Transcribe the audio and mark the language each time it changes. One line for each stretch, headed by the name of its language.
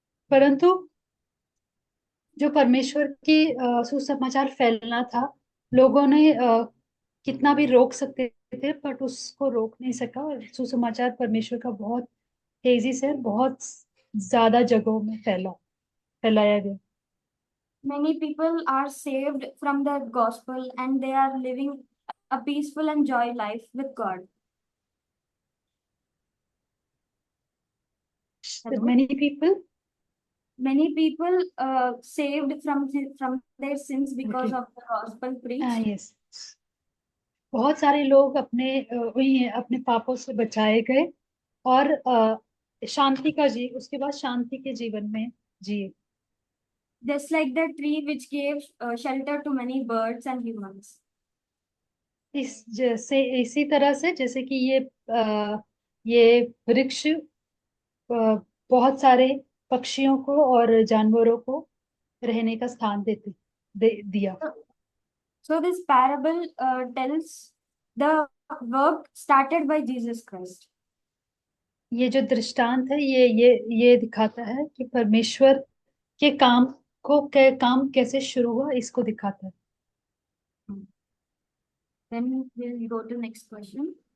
Hindi: परंतु जो परमेश्वर की सुसमाचार फैलना था, लोगों ने कितना भी रोक सकते थे बट उसको रोक नहीं सका, और सुसमाचार परमेश्वर का बहुत तेजी से बहुत ज्यादा जगहों में फैलाया गया।
English: Many people are saved from the gospel and they are living a peaceful and joy life with God. Hello? Many people Saved from their sins because Okay. of the gospel preached.
Hindi: yes, बहुत सारे लोग अपने पापों से बचाए गए और उसके बाद शांति के जीवन में जिए।
English: Just like the tree which gave shelter to many birds and humans.
Hindi: इसी तरह से जैसे कि ये वृक्ष बहुत सारे पक्षियों को और जानवरों को रहने का स्थान दिया।
English: So this parable tells the work started by Jesus Christ.
Hindi: ये जो दृष्टांत है ये दिखाता है कि परमेश्वर के काम कैसे शुरू हुआ, इसको दिखाता है।
English: Then we'll go to next question.